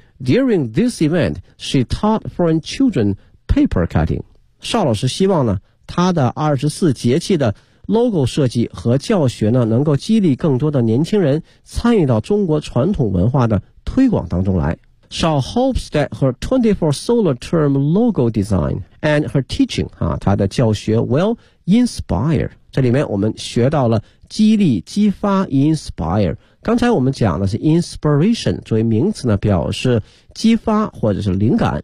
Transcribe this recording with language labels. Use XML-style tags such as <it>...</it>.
<en>During this event, she taught foreign children paper cutting.</en> <zh>邵老师希望呢他的24节气的 logo 设计和教学呢能够激励更多的年轻人参与到中国传统文化的推广当中来。</zh> <en>邵 hopes that her 24 solar term logo design and her teaching,</en> <zh>啊他的教学</zh> <en>will inspire.</en> <zh>这里面我们学到了激励激发 inspire。刚才我们讲的是 inspiration, 作为名词呢表示激发或者是灵感。</zh>